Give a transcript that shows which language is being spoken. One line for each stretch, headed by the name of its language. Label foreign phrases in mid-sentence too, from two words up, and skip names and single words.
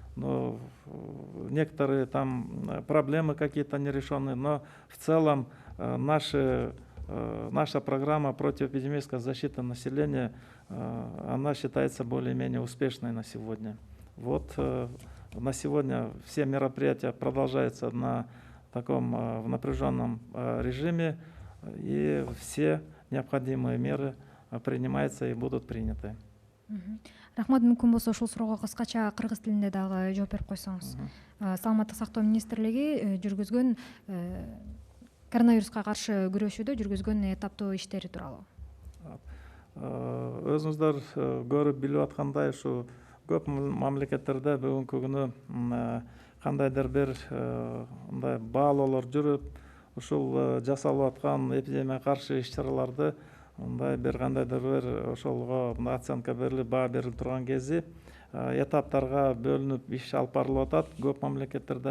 Russian: некоторые там проблемы какие-то нерешенные, но в целом наша программа противоэпидемической защиты населения, она считается более-менее успешной на сегодня. На сегодня все мероприятия продолжаются на таком в напряженном режиме, и все необходимые меры принимаются и будут приняты.
Kyrgyz: Рахмат, мүмкін болса ушул суроого кыскача кыргыз тилинде дагы жооп берип койсоңуз. Саламаттык сактоо министрлиги жүргүзгөн коронавируска каршы күрөшүүдө жүргүзгөн этаптуу иштери тууралуу. Өзүңүздөр көрүп билип аткандай, ушу көп мамлекеттерде бүгүнкү күнү кандайдыр бир мындай баалоолор жүрүп, ушул жасалып аткан эпидемияга каршы иш-чараларды мындай бир кандайдыр бир ошолго оценка берилип, баа берилип турган кези этаптарга бөлүнүп иш алып барылып атат көп мамлекеттерде.